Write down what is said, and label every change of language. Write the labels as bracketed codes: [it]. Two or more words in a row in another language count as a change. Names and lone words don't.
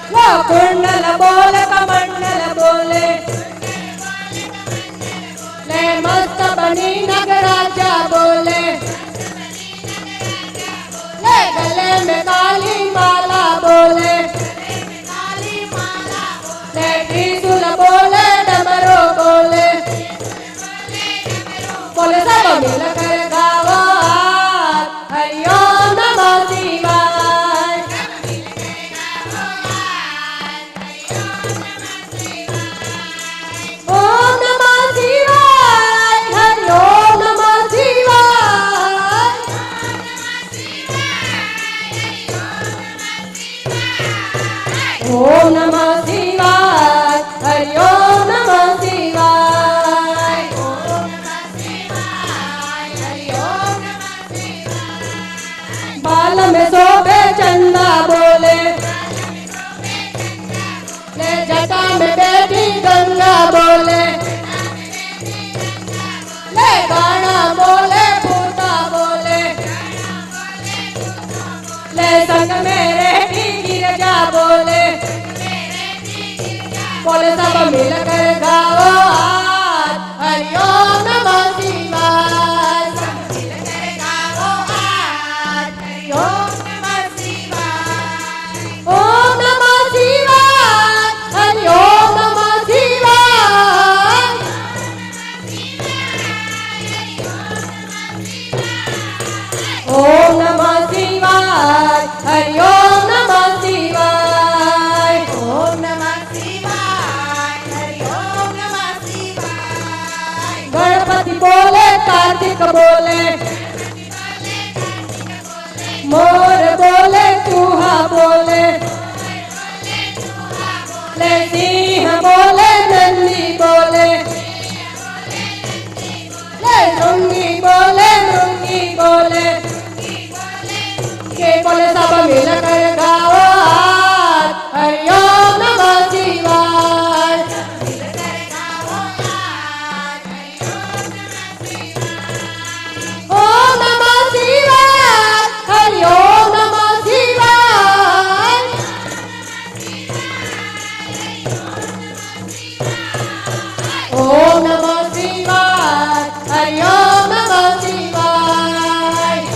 [hi] कुंडल बोल कमंडल बोले ले मस्त बनी नगराजा बोले ले गले में काली माला बोले ले त्रिशूल बोले डमरू बोले बोले सब मिल कर गाओ [sa] हरि ओम नमः शिवाय ओम नमः शिवाय हरि ओम नमः शिवाय ओम नमः शिवाय हरि ओम नमः शिवाय [hi] बाल में शोभे चंदा बोले ले जटा में बेटी गंगा बोले ले गाना बोले पूता बोले ले संग में रहती गिरजा बोले बोले सब मिल कर गाओ [sa] हरि ओम नमः शिवाय ओम नमः शिवाय हरि ओम नमः शिवाय ओम नमः शिवाय हरि ओम नमः शिवाय ओम नमः शिवाय हरि ओम नमः शिवाय [hi] गणपति बोले कार्तिक बोले मोर बोले चूहा बोले ले सिंह बोले नंदी बोले ले मृंगी बोले के बोले सब मिल कर गाओ [sa] हरि ओम नमः शिवाय ओम नमः शिवाय हरि ओम नमः शिवाय ओम नमः शिवाय हरि ओम नमः शिवाय